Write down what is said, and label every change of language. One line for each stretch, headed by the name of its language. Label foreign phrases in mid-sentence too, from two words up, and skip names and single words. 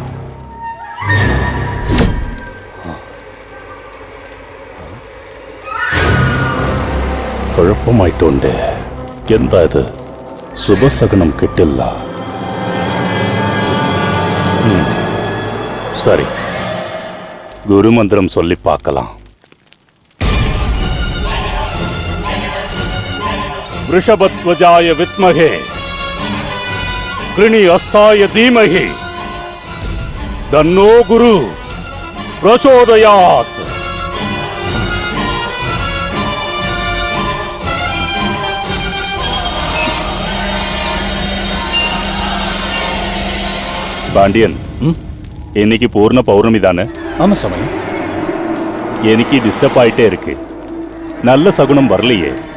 Malayalam: കുഴപ്പമായിട്ടുണ്ട്. എന്താ ഇത്? ശുഭസഗണം കിട്ടില്ല.
Tamil: சரி, குருமந்திரம் சொல்லி பார்க்கலாம்.
Sanskrit: वृषभध्वजाय विद्महे कृणि अस्ताय धीमहि तन्नो गुरु प्रचोदयात्.
Tamil: பாண்டியன், இன்னைக்கு பூர்ண பௌர்ணமி தானே? ஆமா சாமி. எனக்கு டிஸ்டர்ப் ஆயிட்டே இருக்கு. நல்ல சகுனம் வரலையே.